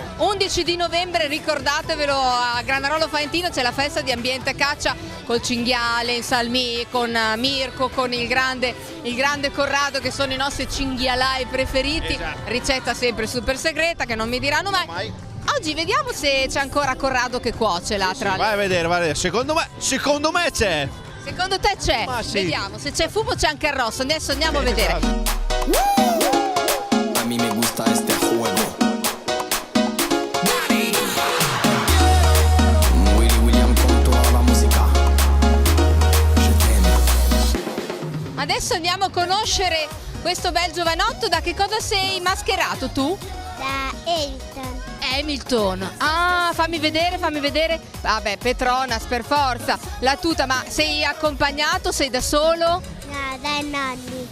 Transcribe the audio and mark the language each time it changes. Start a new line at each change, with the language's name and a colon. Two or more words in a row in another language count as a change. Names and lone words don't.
Italian: 11 di novembre, ricordatevelo, a Granarolo Faentino c'è la festa di ambiente caccia col cinghiale, in salmì, con Mirko, con il grande Corrado che sono i nostri cinghialai preferiti. Esatto. Ricetta sempre super segreta che non mi diranno mai. Oggi vediamo se c'è ancora Corrado che cuoce là tra Vai a vedere, secondo me c'è. Secondo te c'è? Ma sì. Vediamo, se c'è fumo c'è anche il rosso, adesso andiamo a vedere. Esatto.
Spanish: mí me gusta este juego. Willy William con toda la musica.
French: Je t'aime.
Italian: Adesso andiamo a conoscere questo bel giovanotto. Da che cosa sei mascherato tu? Da Elton. Hamilton. Ah, fammi vedere. Vabbè, Petronas per forza. La tuta, ma sei accompagnato? Sei da solo? No, dai nonni.